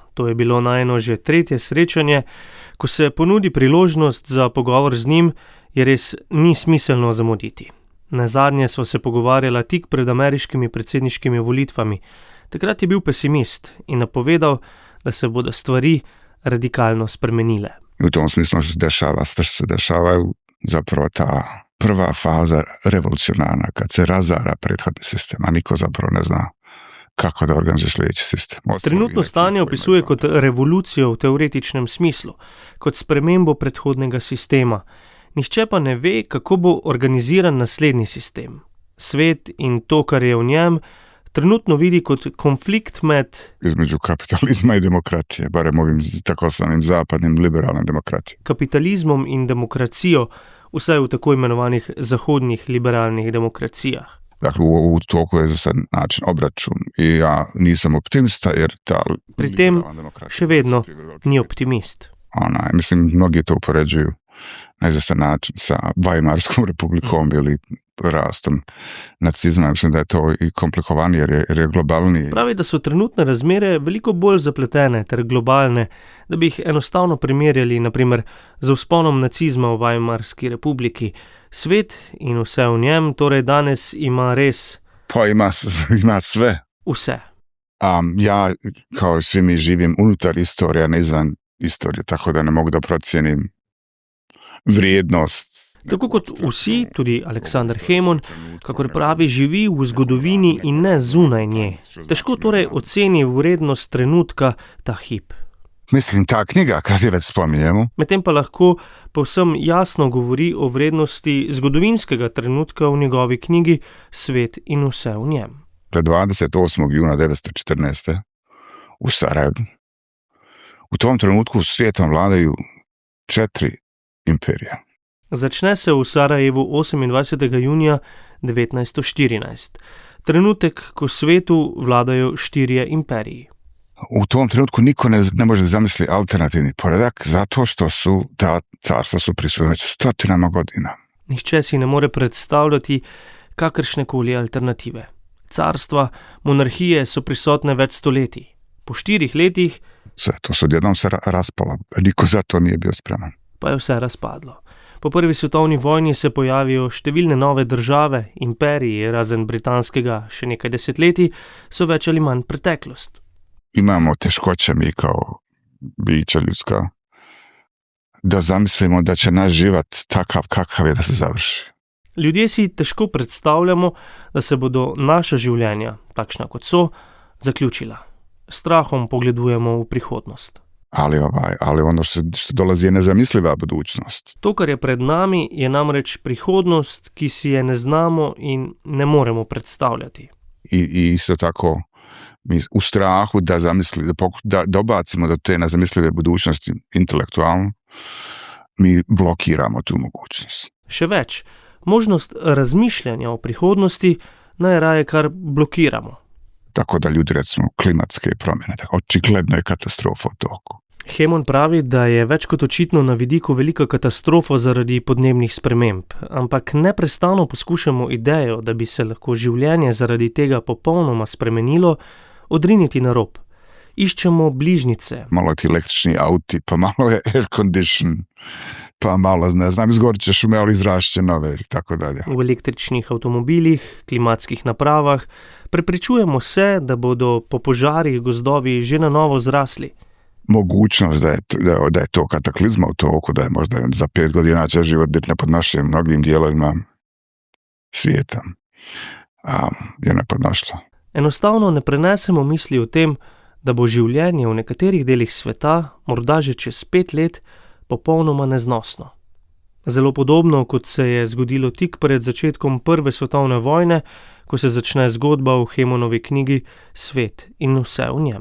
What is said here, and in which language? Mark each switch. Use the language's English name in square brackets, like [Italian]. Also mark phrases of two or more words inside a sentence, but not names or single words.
[Slovenian] To je bilo najno že tretje srečanje. Ko se ponudi priložnost za pogovor z njim, je res ni smiselno zamuditi. Nazadnje sva se pogovarjala tik pred ameriškimi predsedniškimi volitvami. Takrat je bil pesimist in napovedal, da se bodo stvari radikalno spremenile. [Bosnian] U tom smislu se dešava sve što se dešava, zapravo ta prva faza revolucionarna, kad se razara prethodni sistem, a niko zapravo ne zna kako da organizuje sljedeći sistem. [Slovenian] Trenutno stanje opisuje kot revolucijo v teoretičnem smislu, kot spremembo predhodnega sistema. Nihče pa ne ve, kako bo organiziran naslednji sistem. Svet in to, kar je v njem, trenutno vidi kot konflikt med [Bosnian] između kapitalizma i demokratije, barem ovim takozvanim zapadnim liberalnim demokratijom. [Slovenian] Kapitalizmom in demokracijo, vsaj v tako imenovanih zahodnih liberalnih demokracijah. [Bosnian] Dakle, u toku je za sad način obračun i ja nisam optimista jer ta... [Slovenian] Pri tem še vedno ni optimist. [Bosnian] Mislim, mnogi to upoređuju na izvestan način sa Weimarskom republikom ili rastom nacizma. Mislim da je to i komplikovanije jer je globalniji. [Slovenian] Pravi, da so trenutne razmere veliko bolj zapletene ter globalne, da bi jih enostavno primerjali, naprimer, z vzponom nacizma v Weimarski republiki. Svet in vse v njem, torej danes ima res... [Bosnian] Pa ima sve. [Slovenian] Vse. [Bosnian] Ja, kao svi mi živim unutar istorija, ne izvan istorije, tako da ne mogu da procijenim vrijednost. [Slovenian] Tako kot vsi, tudi Aleksandar Hemon, kakor pravi, živi v zgodovini in ne zunaj nje. Težko torej oceni vrednost trenutka ta hip. [Bosnian] Mislim, ta knjiga, kad je već spominjemo. [Slovenian] Medtem pa lahko povsem jasno govori o vrednosti zgodovinskega trenutka v njegovi knjigi Svet in vse v njem. [Bosnian] 28. juna 1914. u Sarajevu. U tom trenutku svijetom vladaju 4 imperija. [Slovenian] Začne se v Sarajevu 28. junija 1914. Trenutek, ko svetu vladajo 4 imperiji. [Bosnian] U tom trenutku niko ne može zamisliti alternativni poredak zato što su ta carstva su prisutna već stotinama godina. [Slovenian] Nihče si ne more predstavljati kakršnekoli alternative. Carstva, monarhije so prisotne več stoletij. Po 4 letih [Bosnian] sve to se odjednom se raspalo, niko za to nije bio spreman. [Slovenian] Pa je vse razpadlo. Po prvi svetovni vojni se pojavijo številne nove države, imperiji, razen britanskega še nekaj desetletij, so več ali manj preteklost. [Bosnian] Imamo teškoće mi kao bića ljudska da zamislimo da će naš život takav kakav je da se završi. [Slovenian] Ljudje si težko predstavljamo, da se bodo naša življenja, takšna kot so, zaključila. Strahom pogledujemo v prihodnost. [Bosnian] Ali ono što dolazi je nezamisliva budućnost. [Slovenian] To, kar je pred nami, je namreč prihodnost, ki si je ne znamo in ne moremo predstavljati. [Bosnian] I isto tako mi u strahu da dobacimo do te nezamislive budućnosti intelektualno, mi blokiramo tu mogućnost. [Slovenian] Še več, možnost razmišljanja o prihodnosti najraje kar blokiramo. [Bosnian] Tako da ljudi, recimo, klimatske promjene, očigledno je katastrofa u toku. [Slovenian] Hemon pravi, da je več kot očitno na vidiku velika katastrofa zaradi podnebnih sprememb, ampak neprestano poskušamo idejo, da bi se lahko življenje zaradi tega popolnoma spremenilo, odriniti na rob. Iščemo bližnjice. [Bosnian] Malo ti električni auti, pa malo je [English] air condition, [Bosnian] pa malo, ne znam, izgorit će šume, ali izrašće nove, tako dalje. [Slovenian] V električnih avtomobilih, klimatskih napravah prepričujemo se, da bodo po požarih gozdovi že na novo zrasli. [Bosnian] Mogućnost da je to kataklizma u toku, da je možda za 5 godina će život biti nepodnošljiv mnogim dijelovima svijeta, je nepodnošljivo. [Slovenian] Enostavno ne prenesemo misli o tem, da bo življenje v nekaterih delih sveta, morda že čez 5 let, popolnoma neznosno. Zelo podobno, kot se je zgodilo tik pred začetkom Prve svetovne vojne, ko se začne zgodba v Hemonovi knjigi Svet in vse v njem.